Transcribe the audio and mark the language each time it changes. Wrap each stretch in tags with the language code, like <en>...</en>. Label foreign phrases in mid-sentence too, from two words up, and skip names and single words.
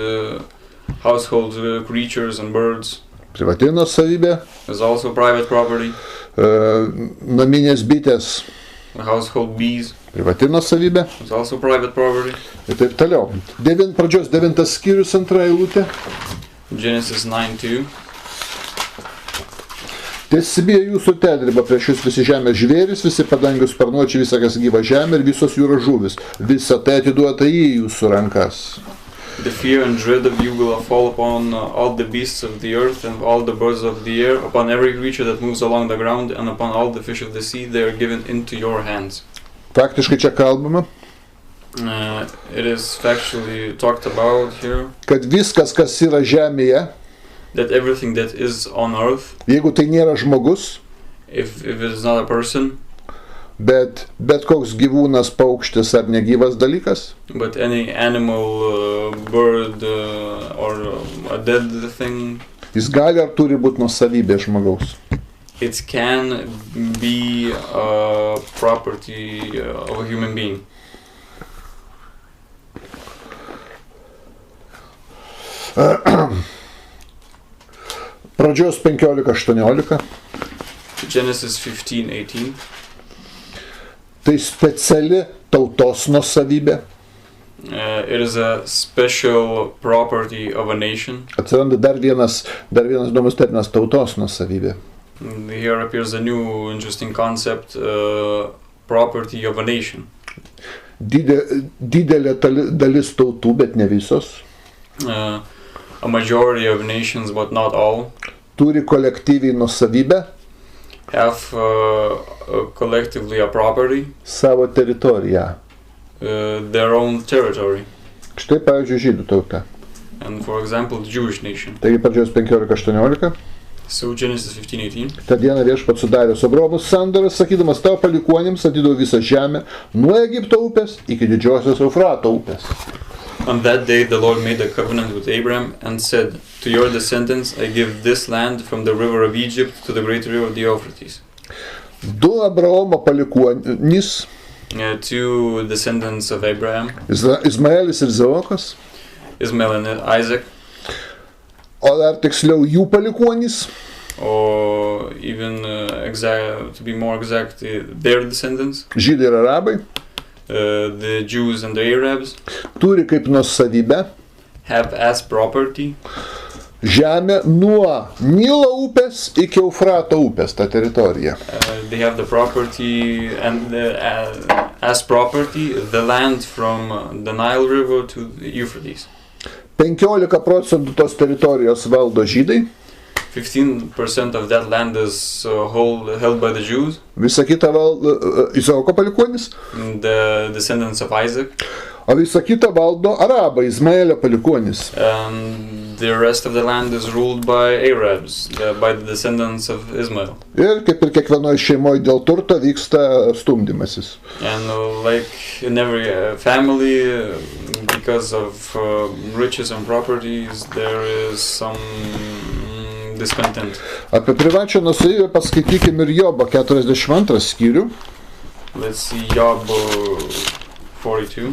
<en>And household creatures and birds.</en> <lt>Privati nuosavybė.</lt> <en>is also private property.</en> <lt>Naminės bitės.</lt> <en>Household bees</en> <lt>Privati nuosavybė.</lt> <en>is also private property.</en> <lt>Ir taip toliau. Pradžios 9 skyrius, 2 eilutė.</lt> <en>Genesis 9:2.</en> <lt>Tesibija jūsų tedriba prieš jūs visi žemės žvėris, visi padangių sparnuočiai, visa kas gyva žemė ir visos jūros žuvis. Visa tai atiduota į jūsų rankas.</lt> <en>The fear and dread of you will fall upon all the beasts of the earth and all the birds of the air, upon every creature that moves along the ground, and upon all the fish of the sea. They are given into your hands.</en> <lt>Faktiškai čia kalbama,</lt> <en>It is factually talked about here</en> <lt>kad viskas, kas yra žemėje,</lt> <en>that everything that is on earth,</en> <lt>jeigu tai nėra žmogus,</lt> <en>if it is not a person,</en> <lt>bet koks gyvūnas, paukštis ar negyvas dalykas,</lt> <en>but any animal, bird, or a dead thing,</en> <lt>jis gali ar turi būti nuosavybė žmogaus.</lt> <en>it can be a property of a human being.</en> <lt>Pradžios 15:18.</lt> <en>Genesis 15:18.</en> <lt>Tai speciali tautos nuosavybė.</lt> <en>It is a special property of a nation.</en> <lt>Atsiranda dar vienas įdomus terminas - tautos nuosavybė.</lt> <en>Here appears a new interesting concept, property of a nation.</en> <lt>Didelė dalis tautų, bet ne visos,</lt> <en>A majority of nations, but not all,</en> <lt>turi kolektyviai nuosavybę</lt> <en>have collectively a property,</en> <lt>savo teritoriją.</lt> <en>their own territory.</en> <lt>Štai, pavyzdžiui, žydų tauta.</lt> <en>And for example, the Jewish nation.</en> <lt>Taigi pradžios 15:18.</lt> <en>So Genesis 15:18.</en> <lt>Ta diena Viešpats sudarė su Abraomu sandorą, sakydamas tavo palikuonims atiduodu visą žemę nuo Egipto upės iki didžiosios Eufrato upės.</lt> <en>On that day the Lord made a covenant with Abraham and said, "To your descendants I give this land from the river of Egypt to the great river of the Euphrates."</en> <lt>Du Abraomo palikuonys,</lt> <en>Two descendants of Abraham,</en> <lt>Izmaelis ir Izaokas,</lt> <en>Ismail and Isaac,</en> <lt>o dar tiksliau jų palikuonys,</lt> <en>or even to be more exact, their descendants,</en> <lt>žydai ir arabai,</lt> <en>the Jews and the Arabs,</en> <lt>turi kaip nuosavybę</lt> <en>have as property</en> <lt>žemę nuo Nilo upės iki Eufrato upės, ta teritorija.</lt> <en>they have the property and as property the land from the Nile River to the Euphrates.</en> <lt>15% tos teritorijos valdo žydai,</lt> <en>15% of that land is held by the Jews,</en> <lt>visa kita valdo Izaoko palikuonys,</lt> <en>the descendants of Isaac,</en> <lt>o visa kita valdo arabai, Izmaelio palikuonys.</lt> <en>and the rest of the land is ruled by Arabs, by the descendants of Ismail.</en> <lt>Ir kaip ir kiekvienoje šeimoje dėl turto vyksta stumdymasis.</lt> <en>And like in every family, because of riches and properties, there is some discontent.</en> <lt>Apie privačią nuosavybę paskaitykim ir Jobo 42 skyrių.</lt> <en>Let's see Job 42.</en>